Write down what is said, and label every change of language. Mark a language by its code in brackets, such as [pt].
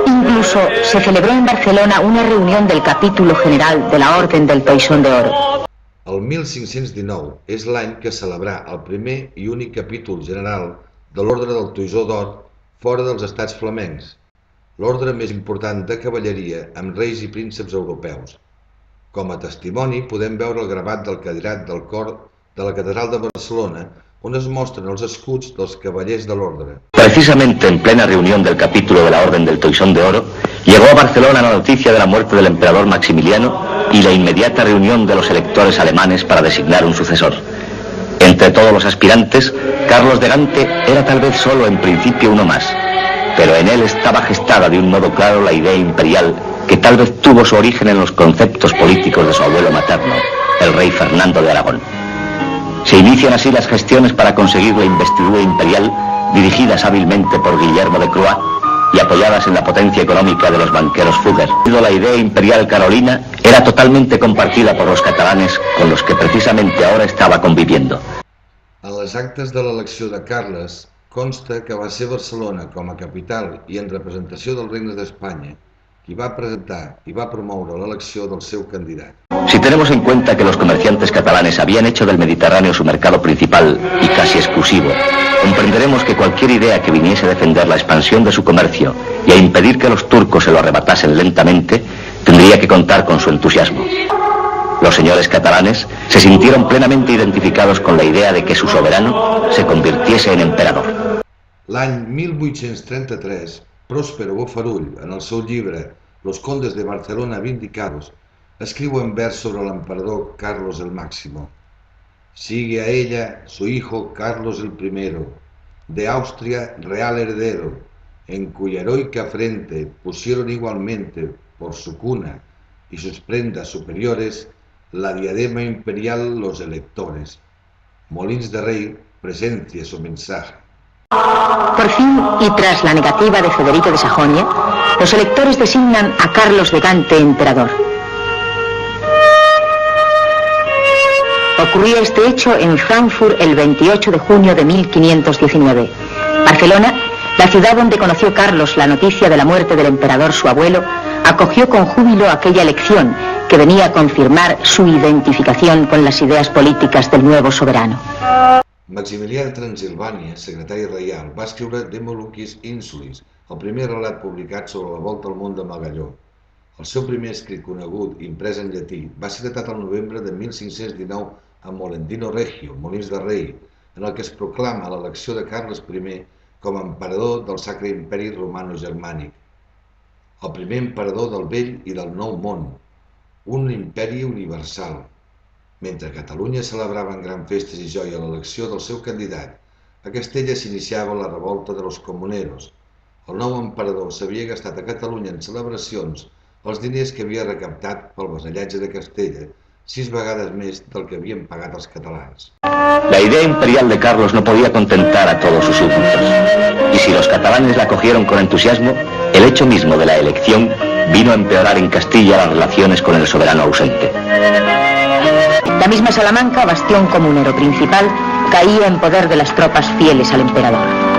[es] Alfonso se celebró en Barcelona una reunión del capítulo general de la Orden del Toisón de Oro. [ca] El 1519 és l'any que celebrà el primer i únic capítol general de l'Ordre del Toisó d'Or fora dels estats flamencs, l'ordre més important de cavalleria amb reis i prínceps europeus. Com a testimoni podem veure el gravat del cadirat del cor de la Catedral de Barcelona, on es mostren els escuts dels cavallers de l'ordre. [es] Precisamente en plena reunión del capítulo de la Orden del Toisón de Oro, llegó a Barcelona la noticia de la muerte del emperador Maximiliano y la inmediata reunión de los electores alemanes para designar un sucesor. Entre todos los aspirantes, Carlos de Gante era tal vez solo en principio uno más, pero en él estaba gestada de un modo claro la idea imperial que tal vez tuvo su origen en los conceptos políticos de su abuelo materno, el rey Fernando de Aragón. Se inician así las gestiones para conseguir la investidura imperial, dirigidas hábilmente por Guillermo de Croix y apoyadas en la potencia económica de los banqueros Fugger. La idea imperial carolina era totalmente compartida por los catalanes, con los que precisamente ahora estaba conviviendo. [ca] En les actes de l'elecció de Carles consta que va ser Barcelona com a capital i en representació del Regne d'Espanya qui va presentar i va promoure l'elecció del seu candidat. [es] Si tenemos en cuenta que los comerciantes catalanes habían hecho del Mediterráneo su mercado principal y casi exclusivo, comprenderemos que cualquier idea que viniese a defender la expansión de su comercio y a impedir que los turcos se lo arrebatasen lentamente, tendría que contar con su entusiasmo. Los señores catalanes se sintieron plenamente identificados con la idea de que su soberano se convirtiese en emperador. [ca] L'any 1833, Próspero Bofarull, en el seu llibre Los Condes de Barcelona Vindicados, escriu en vers sobre l'emperador Carlos el Máximo. [es] Sigue a ella su hijo Carlos el I, de Austria real heredero, en cuya heroica frente pusieron igualmente por su cuna y sus prendas superiores la diadema imperial los electores. Molins de Rey presencia su mensaje. Por fin, y tras la negativa de Federico de Sajonia, los electores designan a Carlos de Gante emperador. Ocurría este hecho en Frankfurt el 28 de junio de 1519. Barcelona, la ciudad donde conoció Carlos la noticia de la muerte del emperador su abuelo, acogió con júbilo aquella elección que venía a confirmar su identificación con las ideas políticas del nuevo soberano. [ca] Maximilià de Transilvània, secretari reial, va escriure De Moluccis Insulis, el primer relat publicat sobre la volta al món de Magalló. El seu primer escrit conegut, imprès en llatí, va ser datat al novembre de 1519 a Molendino Regio, Molins de Rei, en el que es proclama l'elecció de Carles I com a emperador del Sacre Imperi Romano-Germànic, el primer emperador del Vell i del Nou Món, un imperi universal. Mentre Catalunya celebrava en gran festes i joia l'elecció del seu candidat, a Castella s'iniciava la revolta de los comuneros. El nou emperador s'havia gastat a Catalunya en celebracions els diners que havia recaptat pel vasallatge de Castella, 6 vegades més del que havien pagat els catalans. [es] La idea imperial de Carlos no podía contentar a todos sus súbditos, y si los catalanes la acogieron con entusiasmo, el hecho mismo de la elección vino a empeorar en Castilla las relaciones con el soberano ausente. La misma Salamanca, bastión comunero principal, caía en poder de las tropas fieles al emperador.